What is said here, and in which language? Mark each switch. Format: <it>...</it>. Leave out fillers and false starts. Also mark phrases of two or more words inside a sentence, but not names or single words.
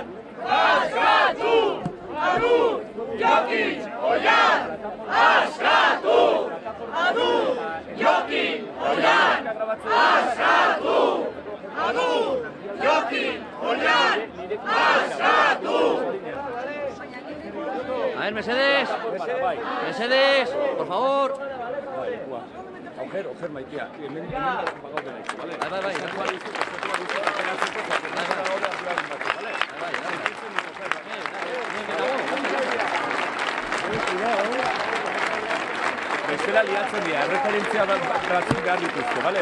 <eu>Askatu! Adur! Jokin, Oian! Askatu! Adur! Jokin, Oian! Askatu! Adur! Jokin, Oian! Askatu!</eu> <es>A ver, Mercedes. Mercedes, por favor.</es> <eu>Ojer, maitea. Hemen pagaude nahi, bale? Bai. Bestela liatzen dira, erreferentzia batzuk behar dituzte, bale?</eu>